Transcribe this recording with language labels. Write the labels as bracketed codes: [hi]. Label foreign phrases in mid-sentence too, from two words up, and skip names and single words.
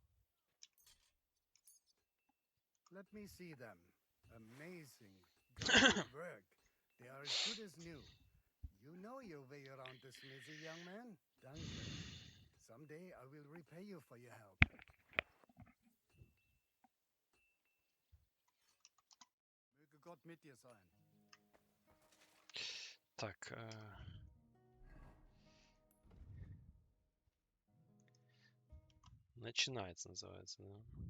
[en] Let me see them. Amazing. Good work. They are as good as new. You know your way around the smithy, young man. [de] Danke. [en] Someday I will repay you for your help. [de] Möge Gott mit dir sein. [ru] Так. Начинается, называется, да.